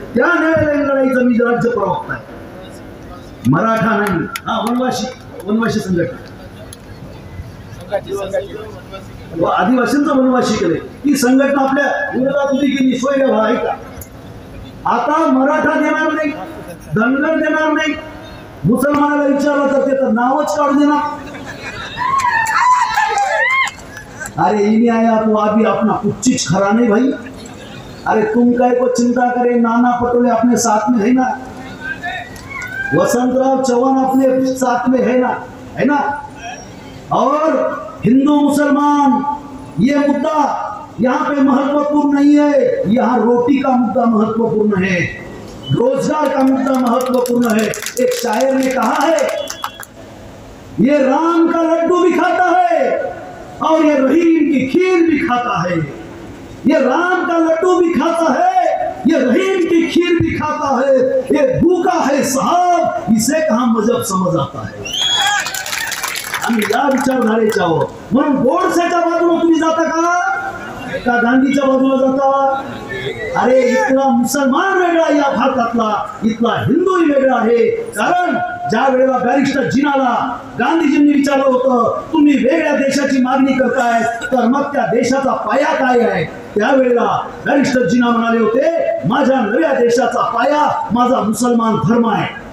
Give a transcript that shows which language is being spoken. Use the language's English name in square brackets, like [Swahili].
[Marathi] त्या न्यायालयीन लढाईचा मी राज्य प्रवक्ता आहे. मराठा नाही, हा वनवासी संघटना, आदिवासींचा वनवासी केले. ही संघटना आपल्या विरोधात उभी केली. सोय आहे का? आता मराठा देणार नाही, धनगर देणार नाही. मुसलमानाला विचारलं तर ते तर नावच काढून देणार. [Hindi] अरे इन्हें आया तो अभी अपना कुछ चीज खरा नहीं भाई. अरे तुम काय को चिंता करे, नाना पटोले अपने साथ में है ना, वसंतराव चौहान अपने साथ में है ना. और हिंदू मुसलमान ये मुद्दा यहाँ पे महत्वपूर्ण नहीं है. यहाँ रोटी का मुद्दा महत्वपूर्ण है, रोजगार का मुद्दा महत्वपूर्ण है. एक शायर ने कहा है, ये राम का लड्डू भी खाता है और ये रहीम की खीर भी खाता है. ये राम का लड्डू भी खाता है, ये रहीम की खीर भी खाता है. ये भूखा है साहब, इसे कहाँ मजहब समझ आता है. [Marathi] आम्ही या विचारधारेच्या आहोत. म्हणून गोडसेच्या बाजूला तुम्ही जाता का गांधीच्या बाजूला जाता? अरे इथला मुसलमान वेगळा या भारतातला, इथला हिंदूही वेगळा आहे. कारण ज्या वेळेला बॅरिस्टर जिनाला गांधीजींनी विचारलं होतं, तुम्ही वेगळ्या देशाची मागणी करताय तर मग त्या देशाचा पाया काय आहे, त्यावेळेला बॅरिस्टर जिना म्हणाले होते, माझ्या नव्या देशाचा पाया माझा मुसलमान धर्म आहे.